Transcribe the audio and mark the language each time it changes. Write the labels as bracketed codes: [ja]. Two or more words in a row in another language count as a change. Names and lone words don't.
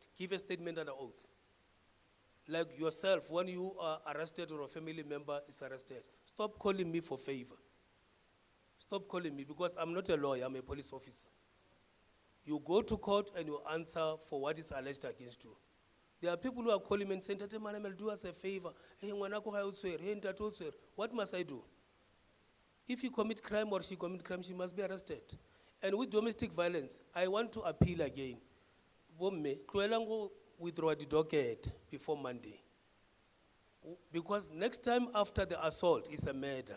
[en] Give a statement under oath. Like yourself, when you are arrested or a family member is arrested, stop calling me for favor. Stop calling me, because I'm not a lawyer, I'm a police officer. You go to court and you answer for what is alleged against you. There are people who are calling me and saying, Tate Malamel, do us a favor. [st] Hey, ngwanako ha utswere, hey, ntate utswere. [en] What must I do? If you commit crime or she commit crime, she must be arrested. And with domestic violence, I want to appeal again. [st] Bomme, tloelang [en] withdraw the docket before Monday. Because next time after the assault is a murder.